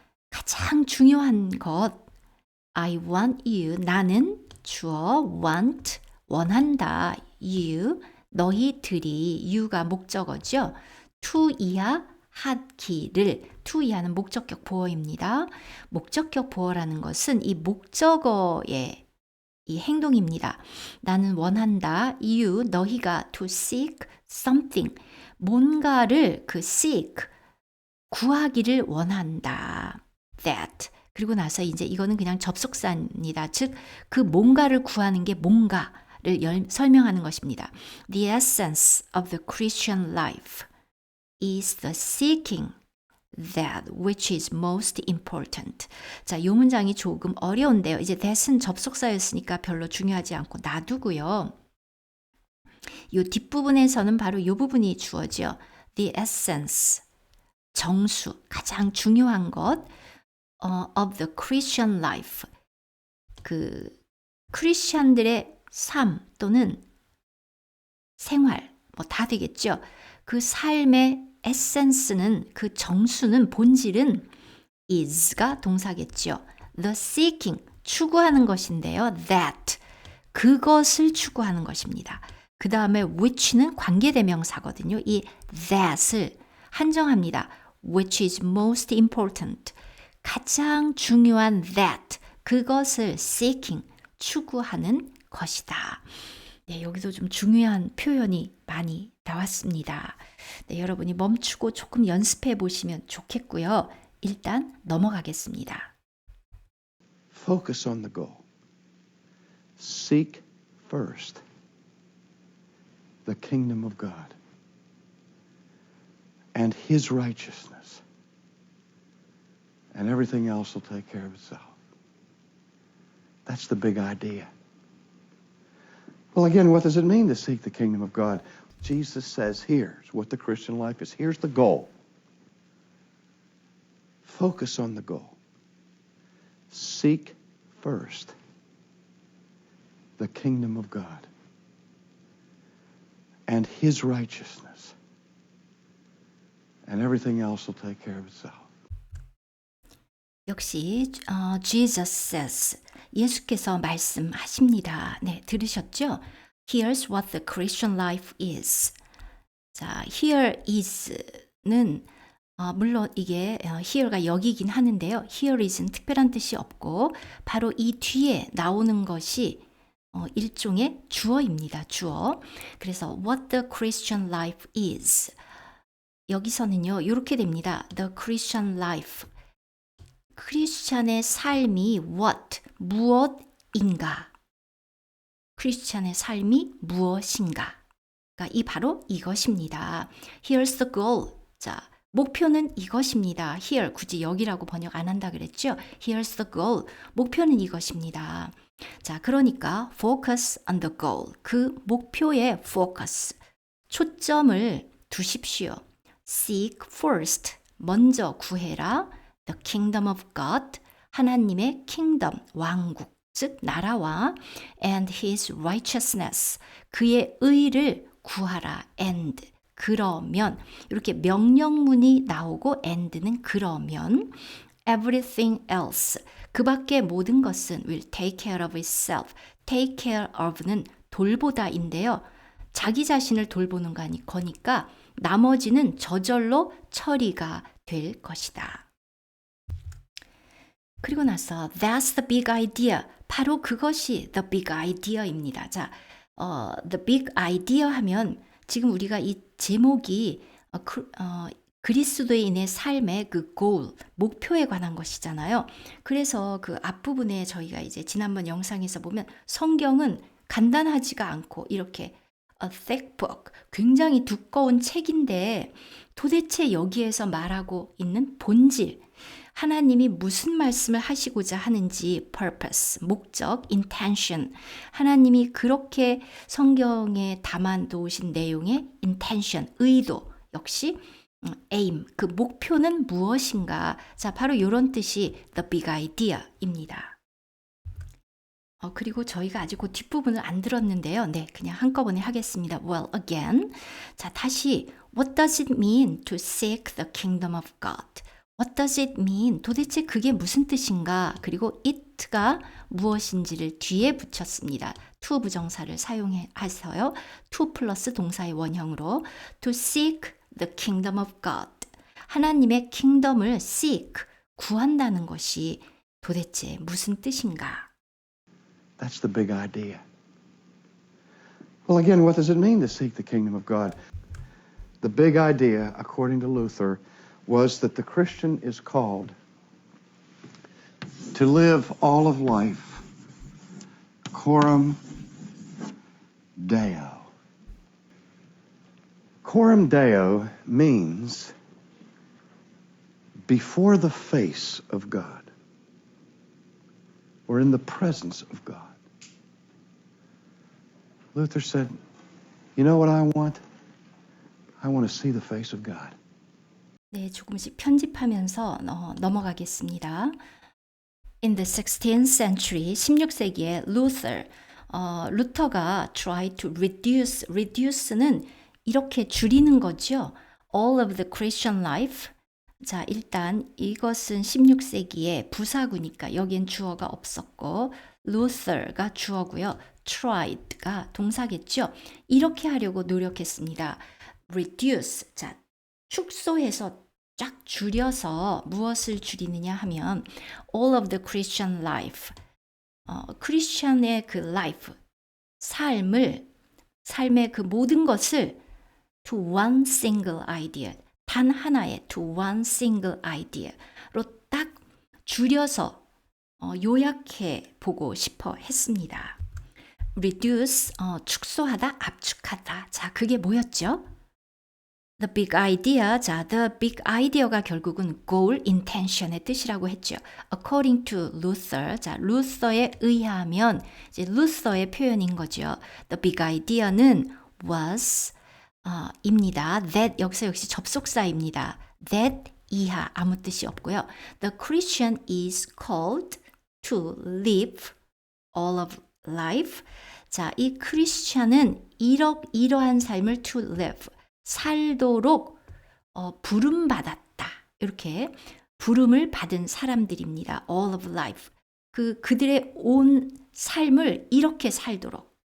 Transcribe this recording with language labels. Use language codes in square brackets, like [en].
[ko] 가장 중요한 것 [en] I want you [ko] 나는 주어 want 원한다 you 너희들이 you가 목적어죠. to 이하 하기를 to 이하는 목적격 보어입니다. 목적격 보어라는 것은 이 목적어에 이 행동입니다. 나는 원한다. [en] you, [ko] 너희가 [en] to seek something. [ko] 뭔가를 그 seek, 구하기를 원한다. [en] that. [ko] 그리고 나서 이제 이거는 그냥 접속사입니다. 즉, 그 뭔가를 구하는 게 뭔가를 설명하는 것입니다. [en] The essence of the Christian life is the seeking that which is most important. [ko] 자, 이 문장이 조금 어려운데요. 이제 that은 접속사였으니까 별로 중요하지 않고 놔두고요. 이 뒷부분에서는 바로 이 부분이 주어져. [en] The essence, [ko] 정수, 가장 중요한 것 [en] of the Christian life. [ko] 그 크리스천들의 삶 또는 생활 뭐 다 되겠죠. 그 삶의 에센스는 그 정수는 본질은 is가 동사겠죠. [en] The seeking [ko] 추구하는 것인데요. that 그것을 추구하는 것입니다. 그 다음에 which는 관계대명사거든요. 이 that을 한정합니다. [en] which is most important [ko] 가장 중요한 [en] that 그것을 seeking [ko] 추구하는 것이다. 네, 여기서 좀 중요한 표현이 많이 나왔습니다. 네, 여러분이 멈추고 조금 연습해 보시면 좋겠고요. 일단 넘어가겠습니다. [en] Focus on the goal. Seek first the kingdom of God and His righteousness, and everything else will take care of itself. That's the big idea. Well, again, what does it mean to seek the kingdom of God? Jesus says, here's what the Christian life is. Here's the goal. Focus on the goal. Seek first the kingdom of God and His righteousness, and everything else will take care of itself. [ko] 역시 [en] Jesus says [ko] 예수께서 말씀하십니다. 네, 들으셨죠? [en] Here's what the Christian life is. [ko] 자, here is는 물론 이게 here가 여기긴 하는데요. Here is는 특별한 뜻이 없고 바로 이 뒤에 나오는 것이 일종의 주어입니다. 주어. [en] 그래서 what the Christian life is. [ko] 여기서는요. 이렇게 됩니다. The Christian life. 크리스찬의 삶이 what, 무엇인가? 크리스찬의 삶이 무엇인가? 이 바로 이것입니다. [en] Here's the goal. [ko] 자, 목표는 이것입니다. Here, 굳이 여기라고 번역 안 한다 그랬죠? [en] Here's the goal. [ko] 목표는 이것입니다. [en] 자, 그러니까 focus on the goal. [ko] 그 목표에 focus. 초점을 두십시오. [en] Seek first. [ko] 먼저 구해라. [en] The kingdom of God, 하나님의 kingdom, [ko] 왕국, 즉 나라와 [en] and his righteousness, [ko] 그의 의를 구하라. and, 그러면 이렇게 명령문이 나오고 and는 그러면 [en] everything else, 그 [ko] 밖의 모든 것은 [en] will take care of itself. [ko] take care of는 돌보다인데요. 자기 자신을 돌보는 거니까 나머지는 저절로 처리가 될 것이다. 그리고 나서 [en] that's the big idea. [ko] 바로 그것이 [en] the big idea [ko] 입니다. 자, the big idea 하면 지금 우리가 이 제목이 그리스도인의 삶의 그 goal, 목표에 관한 것이잖아요. 그래서 그 앞부분에 저희가 이제 지난번 영상에서 보면 성경은 간단하지가 않고 이렇게 [en] a thick book, [ko] 굉장히 두꺼운 책인데 도대체 여기에서 말하고 있는 본질, 하나님이 무슨 말씀을 하시고자 하는지 purpose, 목적, intention, 하나님이 그렇게 성경에 담아놓으신 내용의 intention, 의도, 역시 aim, 그 목표는 무엇인가? 자, 바로 이런 뜻이 the big idea입니다. 그리고 저희가 아직 그 뒷부분을 안 들었는데요. 네, 그냥 한꺼번에 하겠습니다. [en] Well, again. 자, 다시 what does it mean to seek the kingdom of God? What does it mean? [ko] 도대체 그게 무슨 뜻인가? 그리고 it가 무엇인지를 뒤에 붙였습니다. to 부정사를 사용해서요. to 플러스 동사의 원형으로 [en] to seek the kingdom of God. [ko] 하나님의 kingdom을 seek, 구한다는 것이 도대체 무슨 뜻인가? [en] That's the big idea. Well, again, what does it mean to seek the kingdom of God? The big idea, according to Luther, was that the Christian is called to live all of life coram Deo. Coram Deo means before the face of God, or in the presence of God. Luther said, you know what I want? I want to see the face of God. [ko] 네, 조금씩 편집하면서 넘어가겠습니다. [en] In the 16th century, [ko] 16세기에 루터가 [en] try to reduce [ko] 는 이렇게 줄이는 거죠. [en] All of the Christian life. [ko] 자, 일단 이것은 16세기의 부사구니까 여기엔 주어가 없었고 Luther가 주어고요. tried가 동사겠죠. 이렇게 하려고 노력했습니다. reduce, 자, 축소해서 쫙 줄여서 무엇을 줄이느냐 하면 [en] all of the Christian life, [ko] 크리스천의 그 life, 삶의 그 모든 것을 [en] to one single idea, [ko] 단 하나의 to one single idea로 딱 줄여서 요약해 보고 싶어 했습니다. reduce, 축소하다, 압축하다. 자, 그게 뭐였죠? The big idea. 자, the big idea가 결국은 goal, intention의 뜻이라고 했죠. [en] According to Luther. [ko] 자, 루서에 의하면 이제 루서의 표현인 거죠. The big idea는 was 입니다. That 여기서 역시 접속사입니다. That 이하 아무 뜻이 없고요. [en] The Christian is called to live all of life. [ko] 자, 이 크리스천은 이러한 삶을 to live, 살도록 부름받았다. 이렇게 부름을 받은 사람들입니다. [en] all of life. [ko] 그들의 온 삶을 이렇게 살도록.